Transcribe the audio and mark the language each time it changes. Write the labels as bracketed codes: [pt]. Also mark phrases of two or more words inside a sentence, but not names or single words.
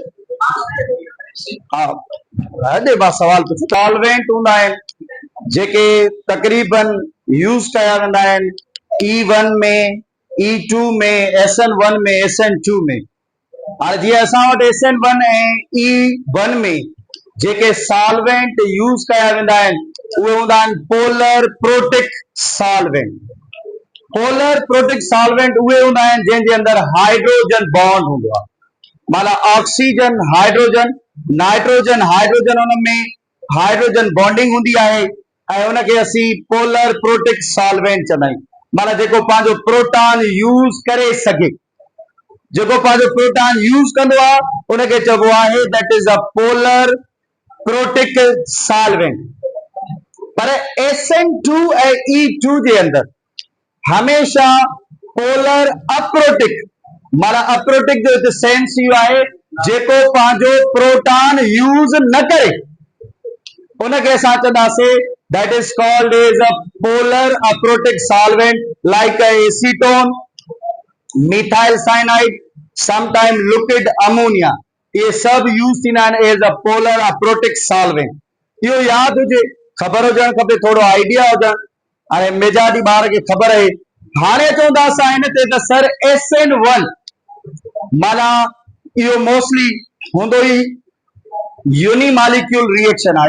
[sd] हा हेॾे मां सवाल पुछो, सॉल्वेंट हूंदा आहिनि जेके तक़रीबन यूज़ कया वेंदा आहिनि E1 में, E2 में, SN1 में, SN2 में। हाणे जीअं असां वटि SN1 ऐं E1 में जेके सॉल्वेंट यूज़ कया वेंदा आहिनि उहे हूंदा आहिनि [en] polar protic solvent. polar protic solvent [sd] उहे हूंदा आहिनि जंहिंजे अंदरि [en] hydrogen bond [sd] हूंदो आहे, माना [en] oxygen hydrogen nitrogen hydrogen, [sd] उन में [en] hydrogen bonding [sd] हूंदी आहे ऐं उनखे असीं [en] polar protic solvent [sd] चवंदा आहियूं। माना जेको पंहिंजो [en] proton use [sd] करे सघे, जेको पंहिंजो [en] proton use [sd] कंदो आहे उनखे चइबो आहे [en] that is a polar protic solvent. [sd] पर SN2 ऐं E2 जे अंदरि हमेशा [en] polar aprotic, [sd] माना अप्रोटिक जो हिते सेंस इहो आहे जेको पंहिंजो [en] proton use [sd] न करे उनखे असां चवंदासीं [en] that is called as a polar aprotic solvent like acetone, methyl cyanide, sometime liquid ammonia. [hi] ये सब [sd] यूज़ थींदा आहिनि [en] as a polar aprotic solvent. [sd] इहो यादि हुजे, ख़बर हुजणु खपे, थोरो आइडिया हुजणु। हाणे मेजाजी ॿार खे ख़बर आहे। हाणे चवंदा असां हिन ते त सर SN1 माना इहो मोस्टली हूंदो ई [en] unimolecule reaction [sd] आहे।